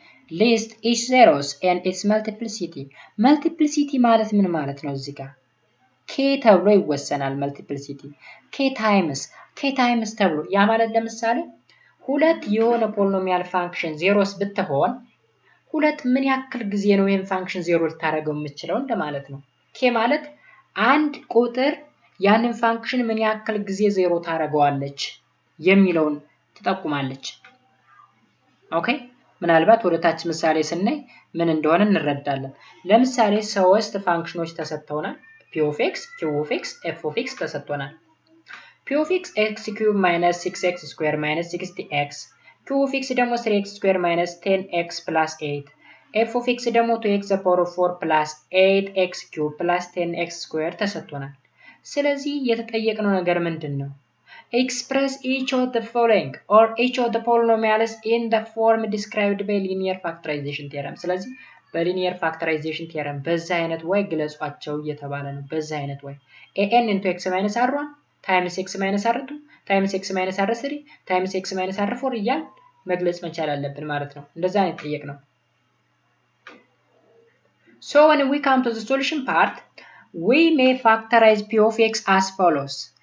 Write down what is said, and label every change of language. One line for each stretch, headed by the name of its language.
English: List each zeros and its multiplicity.
Amharic: Multiplicity ማለት ምን ማለት ነው? እዚህ ጋር k ተብሎ ይወሰናል።
English: multiplicity k times
Amharic: ተብሎ ያ ማለት ለምሳሌ ሁለት የሆነ ፖሊኖሚያል ፋንክሽን ዜሮስ ብትሆን ሁለት ምን ያክል ጊዜ ነው ይሄን ፋንክሽን ዜሮ ልታደርገው የምትችለው እንደማለት ነው። k ማለት አንድ ቁጥር ያንን ፋንክሽን ምን ያክል ጊዜ ዜሮ ታደርገዋለች የሚለውን ትጠቁማለች። ኦኬ ምናልባት ወደ ታች ምሳሌ ስናይ ምን እንደሆነ እንረዳለን። ለምሳሌ ሶስት ፋንክሽኖች ተሰጥተውናል። p of x, q of x, f of x ተሰጥቶናል። p of x x³ - 6x² - 60x q of x ደግሞ 3x² - 10x + 8 f of x ደግሞ
English: 2x to the power of 4 plus 8x³ plus 10x²
Amharic: ተሰጥቶናል። ስለዚህ የተጠየቅነው ነገር ምንድነው?
English: Express each of the following or each of the polynomials in the form described by linear factorization theorem.
Amharic: ስለዚህ በሊኒየር ፋክተራይዜሽን ቴረም በዛ አይነት ወይ ግለጿቸው እየተባለ ነው። በዛ አይነት ወይ
English: an into x minus r1 times x minus r2 times x minus r3 times x minus r4
Amharic: እያል መግለጽ መቻል አለብን ማለት ነው። እንደዛ ነው የተጠየቅነው።
English: So when we come to the solution part, we may factorize p of x as follows.